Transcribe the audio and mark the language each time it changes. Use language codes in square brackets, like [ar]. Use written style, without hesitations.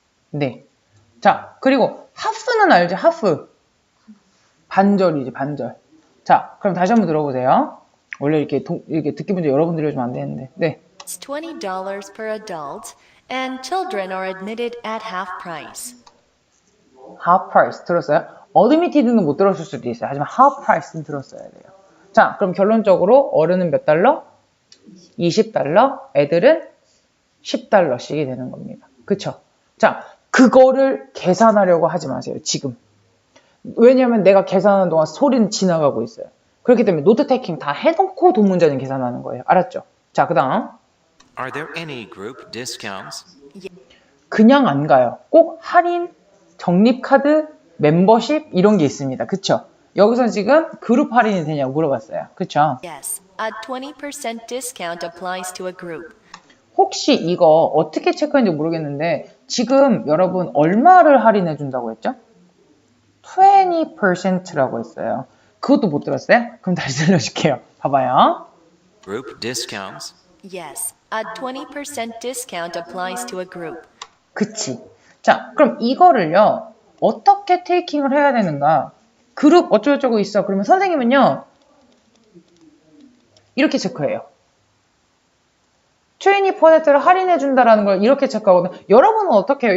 [ko] 네. 자, 그리고 하프는 알죠? 하프. 반절이지, 반절. 자, 그럼 다시 한번 들어보세요. 원래 이렇게 듣기 문제 여러분들이 해주면 안 되는데. 네. [en] It's $20 per adult, and children are admitted at half price. [ko] half price 들었어요? admitted는 못 들었을 수도 있어요. 하지만 half price는 들었어야 돼요. 자, 그럼 결론적으로 어른은 몇 달러? $20, 애들은 $10씩이 되는 겁니다. 그쵸? 자, 그거를 계산하려고 하지 마세요, 지금. 왜냐면 내가 계산하는 동안 소리는 지나가고 있어요. 그렇기 때문에 노트 테이킹 다 해놓고 돈 문제는 계산하는 거예요. 알았죠? 자, 그 다음. [en] Are there any group discounts? [ko] 그냥 안 가요. 꼭 할인, 적립카드, 멤버십 이런 게 있습니다. 그쵸? 여기서 지금 그룹 할인이 되냐고 물어봤어요. 그쵸? [en] Yes, a 20% discount applies to a group. [ko] 혹시 이거 어떻게 체크했는지 모르겠는데 지금 여러분 얼마를 할인해 준다고 했죠? 20%라고 했어요. 그것도 못 들었어요? 그럼 다시 들려줄게요. 봐봐요. [en] Group discounts? Yes, A 20% discount applies to a group. [ko] 그치. 자, 그럼 이거를요, 어떻게 테이킹을 해야 되는가? 그룹 어쩌고저쩌고 있어. 그러면 선생님은요, 이렇게 체크해요. 20%를 할인해준다라는 걸 이렇게 체크하거든요. 여러분은 어떻게 해요?